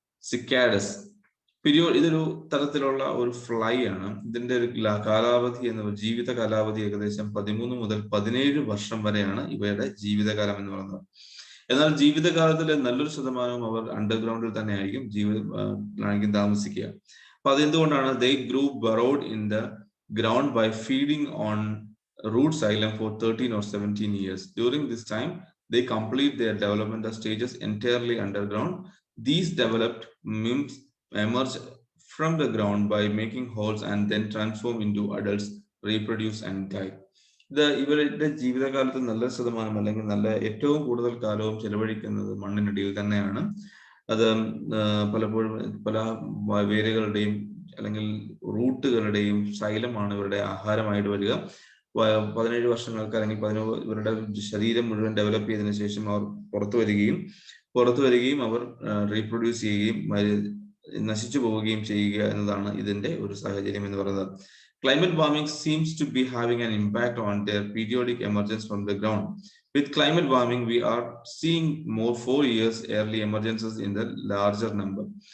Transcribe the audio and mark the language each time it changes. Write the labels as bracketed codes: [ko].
[ml] സിക്കാഡസ് ഇതൊരു തരത്തിലുള്ള ഒരു ഫ്ലൈ ആണ്. ഇതിന്റെ ഒരു കാലാവധി ജീവിത കാലാവധി ഏകദേശം 13 മുതൽ 17 വർഷം വരെയാണ് ഇവയുടെ ജീവിതകാലം എന്ന് പറയുന്നത്. എന്നാൽ ജീവിതകാലത്തിൽ നല്ലൊരു ശതമാനവും അവർ അണ്ടർഗ്രൗണ്ടിൽ തന്നെ ആയിരിക്കും താമസിക്കുക. അപ്പൊ അതെന്തുകൊണ്ടാണ്? [en] they grew burrowed in the ground by feeding on root xylem for 13 or 17 years. During this time they complete their developmental stages entirely underground. These developed nymphs emerge from the ground by making holes and then transform into adults, reproduce and die. [ml] ഇവരുടെ ജീവിതകാലത്ത് നല്ല ശതമാനം അല്ലെങ്കിൽ ഏറ്റവും കൂടുതൽ കാലവും ചെലവഴിക്കുന്നത് മണ്ണിനടിയിൽ തന്നെയാണ്. അത് പലപ്പോഴും പല വേരുകളുടെയും അല്ലെങ്കിൽ റൂട്ടുകളുടെയും ശൈലമാണ് ഇവരുടെ ആഹാരമായിട്ട് വരിക. 17 വർഷങ്ങൾക്ക് അല്ലെങ്കിൽ ഇവരുടെ ശരീരം മുഴുവൻ ഡെവലപ്പ് ചെയ്തതിനു ശേഷം അവർ പുറത്തു വരികയും അവർ റീപ്രൊഡ്യൂസ് ചെയ്യുകയും നശിച്ചു പോവുകയും ചെയ്യുക എന്നതാണ് ഇതിന്റെ ഒരു സാഹചര്യം എന്ന് പറയുന്നത്. [en] Climate warming seems to be having an impact on their periodic emergence from the ground. With climate warming, we are seeing more 4 years early emergences in the larger number.